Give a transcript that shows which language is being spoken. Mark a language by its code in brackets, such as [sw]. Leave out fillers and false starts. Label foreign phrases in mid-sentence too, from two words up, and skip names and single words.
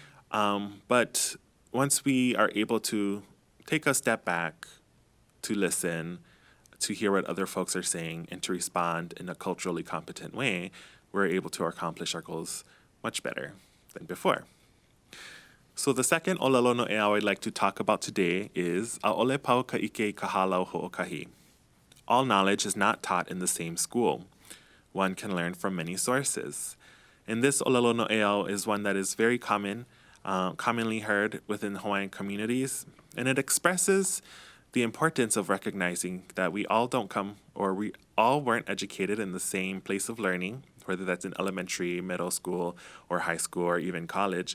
[en] But once we are able to take a step back, to listen, to hear what other folks are saying, and to respond in a culturally competent way, we're able to accomplish our goals much better than before. So the second [haw] olelo no'eau [en] I'd like to talk about today is [haw] a'ole pau ka'ike kahalau ho'okahi. [en] All knowledge is not taught in the same school. One can learn from many sources. And this [haw] olelo no'eau [en] is one that is very commonly heard within Hawaiian communities, and it expresses the importance of recognizing that we all weren't educated in the same place of learning, whether that's in elementary, middle school, or high school, or even college.